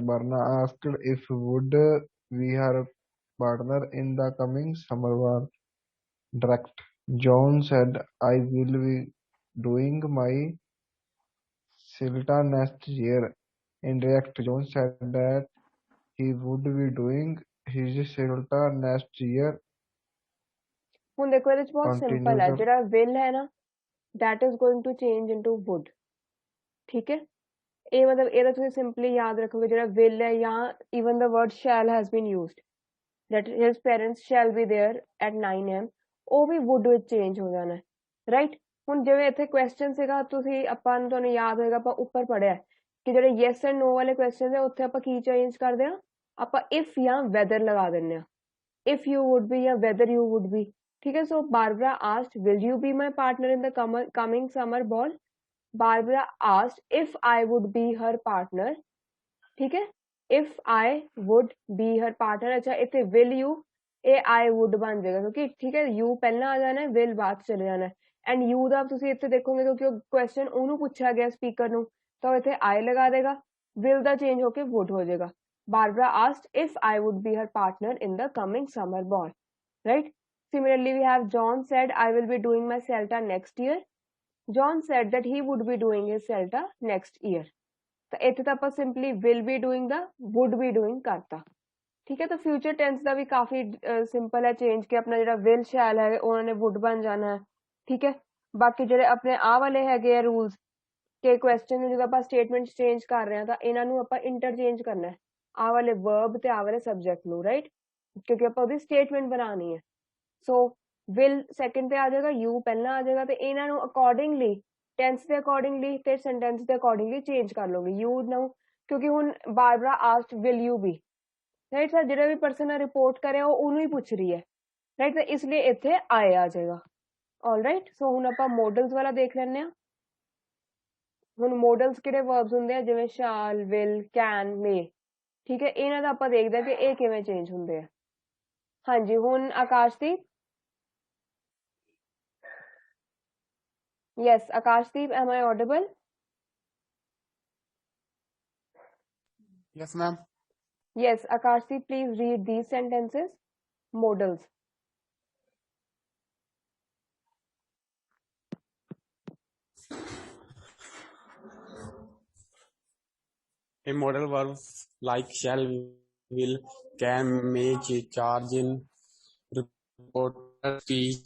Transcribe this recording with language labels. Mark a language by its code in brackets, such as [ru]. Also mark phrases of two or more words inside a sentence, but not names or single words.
[en] Barna asked if would be her partner in the coming summer ball. Direct. John said, "I will be doing my CELTA next year." Indirect. John said that he would be doing his CELTA next year. [pa] ਹੁਣ ਦੇਖੋ ਇਹਦੇ ਚ ਬਹੁਤ ਸਿੰਪਲ ਹੈ, [en] Continuous. [pa] ਜਿਹੜਾ will ਹੈ ਨਾ, [en] that is going to change into would। [pa] ਠੀਕ ਹੈ, ਇਹ ਮਤਲਬ ਇਹਦਾ ਤੁਸੀਂ ਸਿੰਪਲੀ ਯਾਦ ਰੱਖੋਗੇ, ਜਿਹੜਾ will ਹੈ ਜਾਂ [en] even the word shall has been used, that his parents shall be there at 9 am, [pa] ਉਹ ਵੀ would ਵਿੱਚ change ਹੋ ਜਾਣਾ। ਰਾਈਟ, ਹੁਣ ਜਿਵੇਂ ਇੱਥੇ ਕੁਐਸਚਨ ਸੀਗਾ, ਤੁਸੀਂ ਆਪਾਂ ਨੂੰ ਤੁਹਾਨੂੰ ਯਾਦ ਹੋਏਗਾ, ਆਪਾਂ ਉੱਪਰ ਪੜ੍ਹਿਆ ਕਿ ਜਿਹੜੇ [en] yes and no [pa] ਵਾਲੇ ਕੁਐਸਚਨ ਹੈ, ਉੱਥੇ ਆਪਾਂ ਕੀ ਚੇਂਜ ਕਰਦੇ ਹਾਂ, ਆਪਾਂ if ਜਾਂ whether ਲਗਾ ਦਿੰਦੇ ਹਾਂ। [en] if you would be ਜਾਂ whether you would be। [pa] ਠੀਕ ਹੈ, [en] so Barbara asked, "Will you be my partner in the coming summer ball?" Barbara asked if I would be her partner। [pa] ਠੀਕ ਹੈ, [en] if I would be her partner। [pa] ਅੱਛਾ, ਇਤਨੇ [en] will you [pa] ਇਹ [en] I would [pa] ਬਣ ਜਾਏਗਾ, ਕਿਉਂਕਿ ਠੀਕ ਹੈ you ਪਹਿਲਾ ਆ ਜਾਣਾ ਹੈ, will ਬਾਦ ਚਲੇ ਜਾਣਾ ਹੈ। एंड you ਦਾ ਤੁਸੀਂ ਇੱਥੇ ਦੇਖੋਗੇ, ਕਿਉਂਕਿ क्वेश्चन ਉਹਨੂੰ ਪੁੱਛਿਆ ਗਿਆ स्पीकर ਨੂੰ, ਤਾਂ ਇੱਥੇ I ਲਗਾ ਦੇਗਾ, will ਦਾ चेंज होके would ਹੋ ਜਾਏਗਾ। [en] Barbara asked if I would be her partner in the coming summer ball। right, similarly we have John said, "I will be doing my CELTA next year." John said that he would be doing his CELTA next year। [pa] ਤਾਂ ਇੱਥੇ ਤਾਂ ਆਪਾਂ ਸਿੰਪਲੀ [en] will be doing [pa] ਦਾ [en] would be doing [pa] ਕਰਤਾ। ਠੀਕ ਹੈ, ਤਾਂ ਫਿਊਚਰ ਟੈਂਸ ਦਾ ਵੀ ਕਾਫੀ ਸਿੰਪਲ ਹੈ ਚੇਂਜ, ਕਿ ਆਪਣਾ ਜਿਹੜਾ [en] will shall [pa] ਹੈ ਉਹਨਾਂ ਨੇ would ਬਣ ਜਾਣਾ ਹੈ। ਠੀਕ ਹੈ, ਬਾਕੀ ਜਿਹੜੇ ਆਪਣੇ ਆਹ ਵਾਲੇ ਹੈਗੇ ਆ ਰੂਲਸ, ਕਿ ਕੁਐਸਚਨ ਨੂੰ ਜਦੋਂ ਆਪਾਂ ਸਟੇਟਮੈਂਟ ਚੇਂਜ ਕਰ ਰਹੇ ਹਾਂ ਤਾਂ ਇਹਨਾਂ ਨੂੰ ਆਪਾਂ ਇੰਟਰਚੇਂਜ ਕਰਨਾ ਹੈ, ਆਹ ਵਾਲੇ ਵਰਬ ਤੇ ਆਹ ਵਾਲੇ ਸਬਜੈਕਟ ਨੂੰ। ਰਾਈਟ, ਕਿਉਂਕਿ ਆਪਾਂ ਉਹਦੀ ਸਟੇਟਮੈਂਟ ਬਣਾਉਣੀ ਹੈ। ਸੋ will ਸੈਕਿੰਡ ਤੇ ਆ ਜਾਏਗਾ, you ਪਹਿਲਾਂ ਆ ਜਾਏਗਾ, ਤੇ ਇਹਨਾਂ ਨੂੰ ਅਕੋਰਡਿੰਗਲੀ ਟੈਂਸ ਦੇ ਅਕੋਰਡਿੰਗਲੀ ਤੇ ਸੈਂਟੈਂਸ ਦੇ ਅਕੋਰਡਿੰਗਲੀ ਚੇਂਜ ਕਰ ਲਓਗੇ। [en] you [pa] ਨੂੰ, ਕਿਉਂਕਿ ਹੁਣ [en] ਬਾਰਬਰਾ ਆਸਕਡ will you be, right sir, [pa] ਜਿਹੜਾ ਵੀ ਪਰਸਨ ਰਿਪੋਰਟ ਕਰਿਆ ਉਹ ਉਹਨੂੰ ਹੀ ਪੁੱਛ ਰਹੀ ਹੈ। ਰਾਈਟ, ਤਾਂ ਇਸ ਲਈ ਇੱਥੇ ਆਏ ਆ ਜਾਏਗਾ। [en] alright, so [pa] ਹੁਣ ਆਪਾਂ ਮੋਡਲਸ ਵਾਲਾ ਦੇਖ ਲੈਂਦੇ ਹਾਂ। ਹੁਣ ਮੋਡਲਸ ਕਿਹੜੇ ਵਰਬਸ ਹੁੰਦੇ ਆ, ਜਿਵੇਂ [en] shall, will, can, may. [pa] ਠੀਕ ਹੈ, ਇਹਨਾਂ ਦਾ ਆਪਾਂ ਦੇਖਦੇ ਹਾਂ ਕਿ ਇਹ ਕਿਵੇਂ ਚੇਂਜ ਹੁੰਦੇ ਆ। ਹਾਂਜੀ, ਹੁਣ ਆਕਾਸ਼ਦੀਪ। [en] Yes, Akashdeep, am I audible? Yes, ma'am. Yes, Akashdeep, please read these sentences. Modals. A modal verb like shall, will, can, may, charge in reported speech.